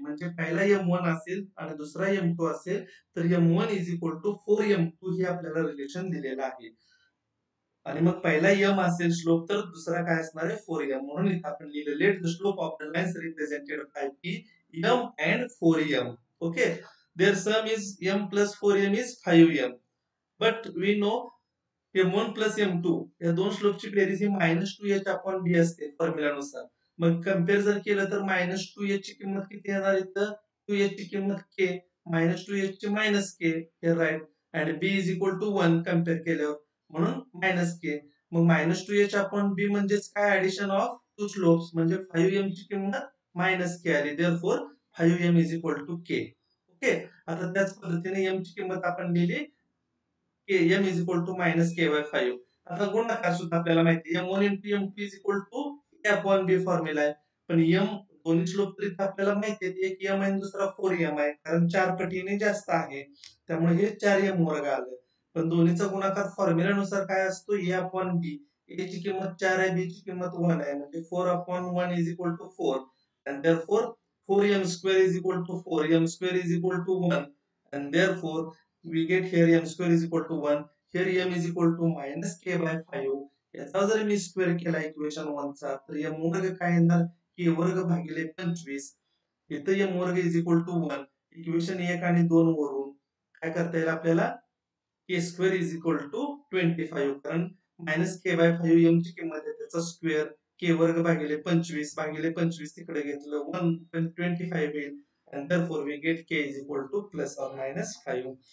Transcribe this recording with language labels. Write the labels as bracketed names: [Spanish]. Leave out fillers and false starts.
[Marathi] म्हणजे पहिला M1 असेल आणि दुसरा M2 असेल, तर M1 is equal to 4M2 हे आपल्याला रिलेशन दिलेलं आहे. आणि मग पहिला m असेल स्लोप, तर दुसरा काय असणार आहे 4m. म्हणून इथे आपण लिहिलं let the slope of the lines represented by p m and 4m. Okay. [English] Their sum is m plus 4m is 5m. [Marathi] But we know M1 plus M2 या दोन स्लोपची बेरीज ही -2h अपॉन b असते फॉर्म्युलानुसार. मग compare जर केलं तर -2h ची किंमत किती येणार इथं, 2h ची किंमत k, -2h ची -k हे राईट, आणि b is equal to 1 compare केल्यावर, म्हणून -k. मग -2h अपॉन b म्हणजेच काय, ऍडिशन ऑफ टू स्लोप्स, म्हणजे 5m ची किंमत -k आली. [English] Therefore 5m is equal to k. [Marathi] Okay. आता त्याच पद्धतीने m ची किंमत आपण लिहिली m is equal to -k/5. आता गुणाकार सुद्धा आपल्याला माहिती आहे, m1 into m2 is equal to a upon b formula आहे. पण m दोन्ही स्लोप तरी आपल्याला माहिती आहे, एक m आहे दुसरा 4m आहे, कारण 4 पटीने जास्त आहे, त्यामुळे हे 4m वर्ग आलं. पण दोन्हीचा गुणाकार फॉर्म्युलानुसार काय असतो, a अपॉन b. a ची किंमत 4 आहे, b ची किंमत 1 आहे, म्हणजे 4 [English] Upon 1 is equal to 4, and therefore 4m square is equal to 4, m square is equal to 1, and therefore we get here m square is equal to 1, here m is equal to -k/5. [Marathi] याचा जर मी square केला equation 1 चा, तर m वर्ग काय येणार, k वर्ग भागिले 25. इथं m वर्ग इज इक्वल टू 1. इक्वेशन 1 आणि 2 वरून काय करता येईल आपल्याला, k square is equal to 25, कारण -k/5 m ची किंमत आहे, त्याचा स्क्वेअर k वर्ग भागिले 25 तिकडे घेतलं 125 येईल, [English] and therefore we get k is equal to plus or minus 5.